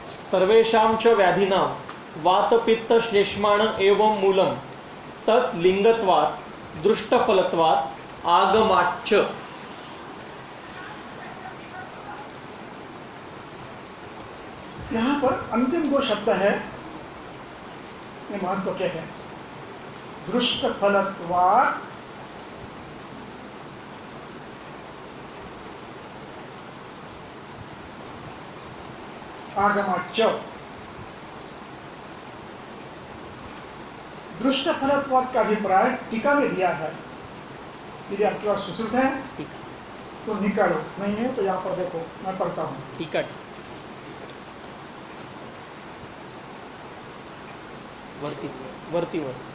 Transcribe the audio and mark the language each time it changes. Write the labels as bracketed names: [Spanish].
[Sanskrit] सर्वेषां च व्याधिनां वात पित्त श्लेष्माण एवं मूलम तत् लिंगत्वात् दृष्टफलत्वात् आगमाच्च. [Hindi] यहाँ पर अंतिम दो शब्द है, ये महत्व के है. [Sanskrit] दृष्टफलत्वात् आगमाच्च. [Hindi] दृष्ट फलत्वाद का अभिप्राय टीका में दिया है. यदि आपके पास सुश्रुत है तो निकालो, नहीं है तो यहाँ पर देखो, मैं पढ़ता हूँ. टिकट वरती वरती वर.